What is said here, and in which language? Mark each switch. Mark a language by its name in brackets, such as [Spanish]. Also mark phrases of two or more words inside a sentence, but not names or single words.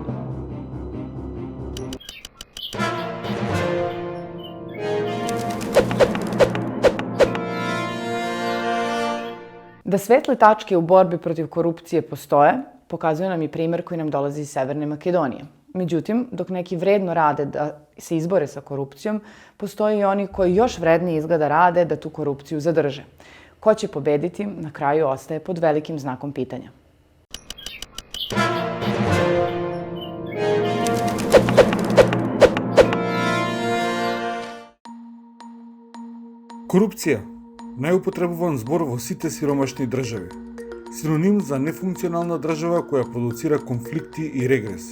[Serbian] Da svetle tačke u borbi protiv korupcije postoje, pokazuje nam i primjer koji nam dolazi iz Severne Makedonije. Međutim, dok neki vredno rade da se izbore sa korupcijom, postoje i oni koji još vrednije izgleda rade da tu korupciju zadrže. Ko će pobediti, na kraju ostaje pod velikim znakom pitanja. [Macedonian] Корупција, најупотребуван збор во сите сиромашни држави. Синоним за нефункционална држава која продуцира конфликти и регрес.